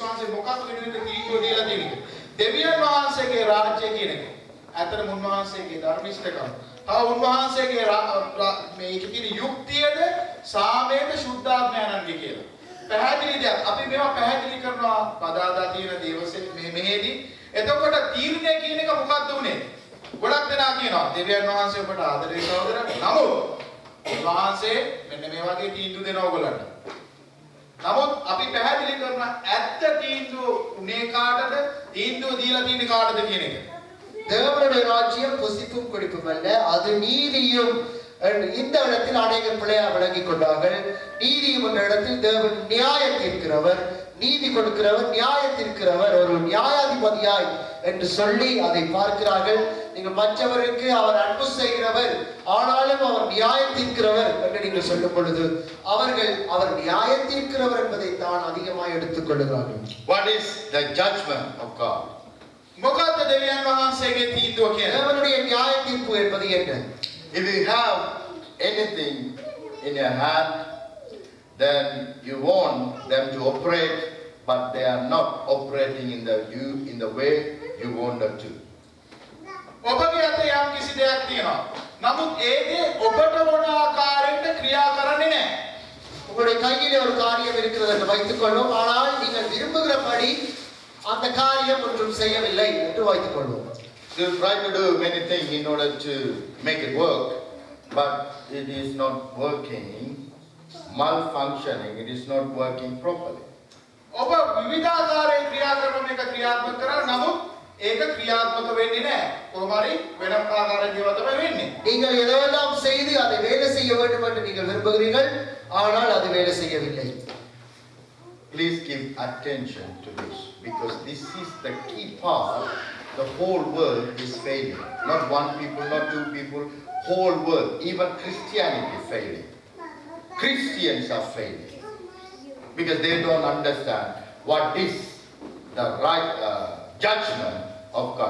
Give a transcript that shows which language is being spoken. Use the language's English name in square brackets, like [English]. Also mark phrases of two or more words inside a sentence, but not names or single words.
[Sinhala] වහන්සේ මොකක්ද වෙනුවෙන්ද තීන්දුව දීලා තියෙන්නේ දෙවියන් වහන්සේගේ රාජ්‍ය කියන එක ඇත්තටම උන්වහන්සේගේ ධර්මිෂ්ඨකම තව උන්වහන්සේගේ මේකේ තියෙන යුක්තියද සාමයේද ශුද්ධාත්මයන්න්ගේ කියලා පැහැදිලි දෙයක් අපි මේවා පැහැදිලි කරනවා බදාදා තියෙන දේවසේ මෙහෙදී එතකොට තීරණය කියන එක මොකක්ද උනේ ගොඩක් දෙනා කියනවා දෙවියන් වහන්සේ ඔබට ආදරේ සහෝදරයා නමුත් වහන්සේ මෙන්න මේ වගේ තීන්දුව දෙනවා ඔයගොල්ලන්ට. නමුත් අපි පැහැදිලි කරන ඇත්ත තීන්දුව උනේ කාටද? තීන්දුව දීලා තියෙන්නේ කාටද කියන එක. [Tamil] தேவனுடைய ராஜ்யம் புசிப்பும் குடிப்பும் அல்ல அது நீதியும். இந்த இடத்தில் அநேகர் பிள்ளையா விளங்கிக் கொண்டார்கள். நீதியும் என்ற இடத்தில் தேவன் நியாயம் தீர்க்கிறவர், நீதி கொடுக்கிறவர், நியாயம் தீர்க்கிறவர், ஒரு நியாயாதிபதியாய் என்று சொல்லி அதை பார்க்கிறார்கள். நீங்கள் மற்றவருக்கு அவர் அன்பு செய்கிறவர் ஆனாலும் அவர் நியாயம் தீர்க்கிறவர் என்று நீங்கள் சொல்லும் பொழுது அவர்கள் அவர் நியாயம் தீர்க்கிறவர் என்பதை தான் அதிகமாக எடுத்துக் கொள்கிறார்கள். [English] What is the judgment of God? [Sinhala] මොකක්ද දෙවියන් වහන්සේගේ තීන්දුව කියන්නේ? [Tamil] தேவனுடைய நியாய தீர்ப்பு என்பது என்ன? [English] If you have anything in your hand, then you want them to operate, but they are not operating in the way you want them to. [Sinhala] ඔබගේ අතේ යම් කිසි දෙයක් තියෙනවා. නමුත් ඒ දේ ඔබට මොන ආකාරයකට ක්‍රියා කරන්නේ නැහැ. [Tamil] உங்களுடைய கையிலே ஒரு காரியம் இருக்கிறது என்று வைத்துக் கொள்வோம். ஆனால் நீங்கள் விரும்புகிறபடி அந்த காரியம் ஒன்றும் செய்யவில்லை என்று வைத்துக் கொள்வோம். [English] You try to do many things in order to make it work, but it is not working, malfunctioning, it is not working properly. [Sinhala] ඔබ විවිධාකාරයෙන් ක්‍රියා කරන මේක ක්‍රියාත්මක කරා නමුත් ඒක ක්‍රියාත්මක වෙන්නේ නැහැ. කොහොම හරි වෙන ආකාරයෙන් දේවල් තමයි වෙන්නේ. [Tamil] நீங்கள் எதெல்லாம் செய்து அதை வேலை செய்ய வேண்டும் என்று நீங்கள் விரும்புகிறீர்கள், ஆனால் அது வேலை செய்யவில்லை. [English] Please give attention to this, because this is the key part. The whole world is failing. Not one people, not two people, whole world. Even Christianity is failing. Christians are failing. Because they don't understand what is the right judgment of God.